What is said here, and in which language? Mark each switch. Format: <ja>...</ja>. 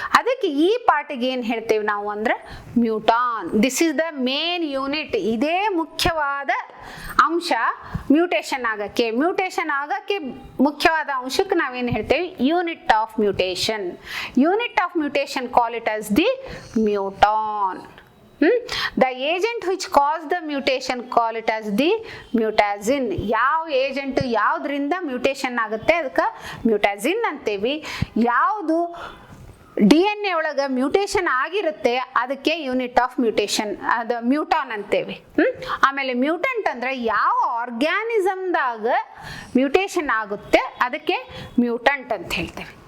<kn>ಅದಕ್ಕೆ ಈ ಪಾರ್ಟಿಗೆ ಏನು ಹೇಳ್ತೇವೆ ನಾವು ಅಂದರೆ ಮ್ಯೂಟಾನ್.</kn> <en>This is the main unit.</en> <kn>ಇದೇ ಮುಖ್ಯವಾದ ಅಂಶ ಮ್ಯೂಟೇಷನ್ ಆಗಕ್ಕೆ. ಮ್ಯೂಟೇಷನ್ ಆಗಕ್ಕೆ ಮುಖ್ಯವಾದ ಅಂಶಕ್ಕೆ ನಾವೇನು ಹೇಳ್ತೇವೆ,</kn> <en>Unit of mutation. Unit of mutation call it as the muton. The agent which caused the mutation call it as the mutazin.</en> <kn>ಯಾವ ಏಜೆಂಟ್ ಯಾವುದರಿಂದ ಮ್ಯೂಟೇಷನ್ ಆಗುತ್ತೆ ಅದಕ್ಕೆ ಮ್ಯೂಟಾಜಿನ್ ಅಂತೇವಿ. ಯಾವುದು DNA ಒಳಗೆ ಮ್ಯೂಟೇಷನ್ ಆಗಿರುತ್ತೆ ಅದಕ್ಕೆ</kn> <en>unit of mutation,</en> <kn>ಅದು ಮ್ಯೂಟಾನ್ ಅಂತೇವಿ. ಆಮೇಲೆ ಮ್ಯೂಟೆಂಟ್ ಅಂದರೆ ಯಾವ ಆರ್ಗ್ಯಾನಿಸಮ್ದಾಗ ಮ್ಯೂಟೇಷನ್ ಆಗುತ್ತೆ ಅದಕ್ಕೆ ಮ್ಯೂಟಂಟ್ ಅಂತ ಹೇಳ್ತೇವೆ.</kn>